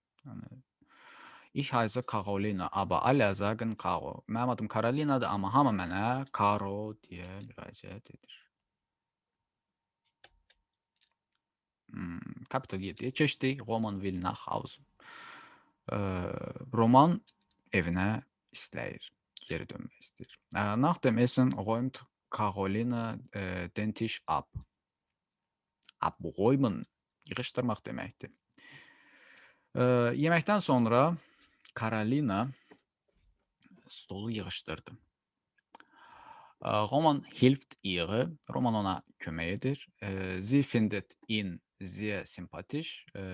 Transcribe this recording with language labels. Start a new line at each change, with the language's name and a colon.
German: Yəni, ich heiße Carolina, aber alle sagen Caro.
Azerbaijani: Mənim adım Carolinadır, amma hamı mənə Caro deyə müraciət edir. Kapitel 7-yə keçdik.
German: Roman will nach Hause.
Azerbaijani: Roman evinə istəyir, geri dönmək istəyir.
German: Nach dem Essen räumt Carolina den Tisch ab.
Azerbaijani: Abräumen yığışdırmaq deməkdir. Yeməkdən sonra Carolina stolu yığışdırdı.
German: Roman hilft ihr.
Azerbaijani: Roman ona kömək edir.
German: Sie findet ihn sehr sympathisch.